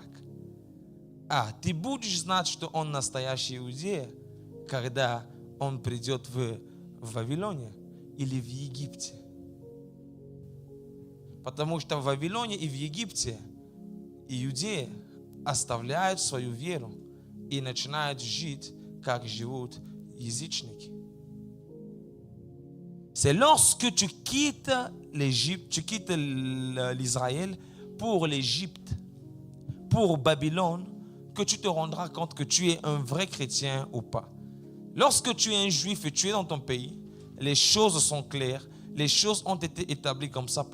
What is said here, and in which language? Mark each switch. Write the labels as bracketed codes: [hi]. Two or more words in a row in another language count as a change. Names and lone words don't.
[ru] А ты будешь знать, что он настоящий иудей, когда он придет в Вавилоне или в Египте. Потому что в Вавилоне и в Египте иудеи оставляют свою веру и начинают жить, как живут язычники. [fr] C'est lorsque tu quittes l'Égypte, tu quittes l'Israël pour l'Égypte, pour Babylone, que tu te rendras compte que tu es un vrai chrétien ou pas. Lorsque tu es un juif et tu es dans ton pays, les choses sont claires, les choses ont été établies comme ça.